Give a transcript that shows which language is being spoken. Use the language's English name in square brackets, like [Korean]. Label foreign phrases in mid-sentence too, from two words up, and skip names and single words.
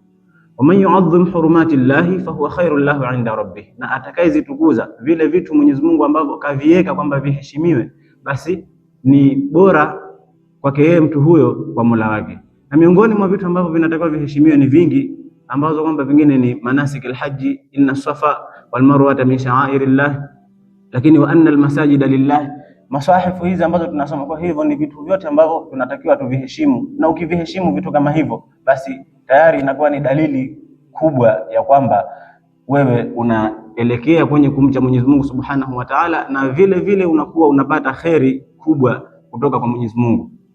[Arabic] ومن يعظم حرمات الله فهو خير له عند ربه, [Swahili] na atakayezitukuza vile vitu Mwenyezi Mungu ambavyo kaviweka kwamba viheshimiwe, basi ni bora kwake yeye mtu huyo kwa Mola wake. Na miongoni mwa vitu ambavyo vinatakiwa viheshimiwe ni vingi, ambazo kwamba vingine ni [Arabic] مناسك الحج, إن الصفا والمروة من شعائر الله, lakini وأن المساجد لله. [Swahili] Masahifu hizi ambazo tunasoma, kwa hivyo ni vitu vyote ambavyo tunatakiwa tuviheshimu, na ukiviheshimu vitu kama hivyo, basi tayari inakuwa ni dalili kubwa ya kwamba wewe unaelekea kwenye kumcha Mwenyezi Mungu [Arabic] سبحانه وتعالى, [Swahili] na vile vile unakuwa unapata kheri kubwa kutoka kwa Mwenyezi Mungu.